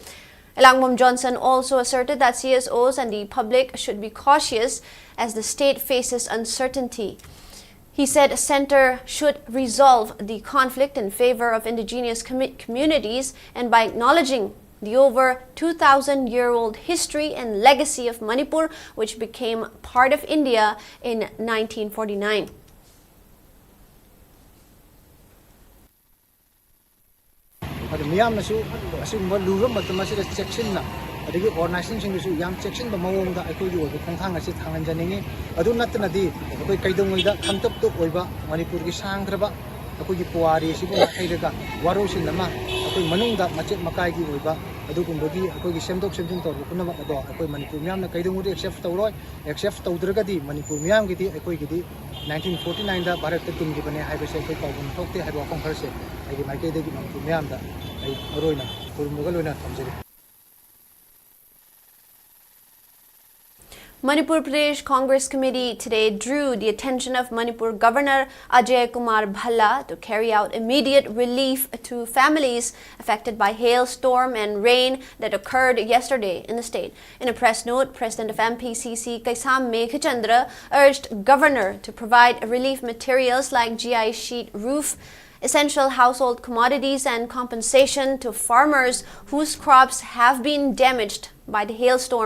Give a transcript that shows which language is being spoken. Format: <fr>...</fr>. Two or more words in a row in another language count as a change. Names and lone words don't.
<en>Elangbom Johnson also asserted that CSOs and the public should be cautious as the state faces uncertainty. He said the center should resolve the conflict in favor of indigenous communities and by acknowledging the over 2,000-year-old history and legacy of Manipur, which became part of India in 1949.</en> <mni>adagi organization singisu yam section ba mawongda akoi gi oiba khongthang asi thangan janingi adu natnadi akoi kaidongoida khamtap tuk oiba Manipur gi sangdraba akoi gi puari sibu nathaidaga warosin nama akoi manungda machet makai gi oiba adu gumbagi akoi gi semdok semjing tor kunama ado akoi Manipur myam na kaidongudi accept tawroi accept tawdragadi Manipur myam gi di akoi gi di 1949 da bharat ta tum gi bane haibase akoi pawon thokte haiba khong kharse agi maike de gi Manipur myam da ai aroina kurumuga loina thamjeri.</mni> <en>Manipur Pradesh Congress Committee today drew the attention of Manipur Governor Ajay Kumar Bhalla to carry out immediate relief to families affected by hailstorm and rain that occurred yesterday in the state. In a press note, President of MPCC Kaisam Meghachandra urged Governor to provide relief materials like GI sheet roof, essential household commodities and compensation to farmers whose crops have been damaged by the hailstorm.</en>